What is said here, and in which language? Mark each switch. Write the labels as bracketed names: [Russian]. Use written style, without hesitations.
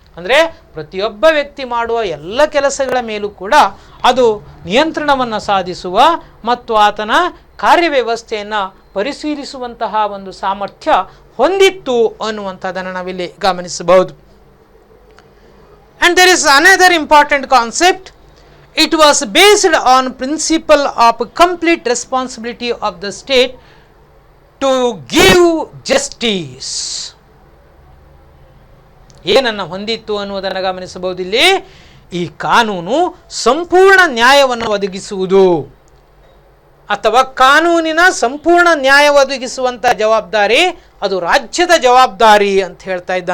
[Kannada] ಅಂದರೆ ಪ್ರತಿಯೊಬ್ಬ ವ್ಯಕ್ತಿ ಮಾಡುವ ಎಲ್ಲ ಕೆಲಸಗಳ ಮೇಲೂ ಕೂಡ ಅದು ನಿಯಂತ್ರಣವನ್ನು ಸಾಧಿಸುವ ಮತ್ತು ಆತನ ಕಾರ್ಯವ್ಯವಸ್ಥೆಯನ್ನು ಪರಿಶೀಲಿಸುವಂತಹ ಒಂದು ಸಾಮರ್ಥ್ಯ ಹೊಂದಿತ್ತು ಅನ್ನುವಂಥದ್ದನ್ನು ನಾವಿಲ್ಲಿ ಗಮನಿಸಬಹುದು. [English] And there is another important concept. It was based on principle of complete responsibility of the state to give justice. [Kannada] ಏನನ್ನು ಹೊಂದಿತ್ತು ಅನ್ನುವುದನ್ನು ಗಮನಿಸಬಹುದು. ಇಲ್ಲಿ ಈ ಕಾನೂನು ಸಂಪೂರ್ಣ ನ್ಯಾಯವನ್ನು ಒದಗಿಸುವುದು ಅಥವಾ ಕಾನೂನಿನ ಸಂಪೂರ್ಣ ನ್ಯಾಯ ಒದಗಿಸುವಂಥ ಜವಾಬ್ದಾರಿ ಅದು ರಾಜ್ಯದ ಜವಾಬ್ದಾರಿ ಅಂತ ಹೇಳ್ತಾ ಇದ್ದ.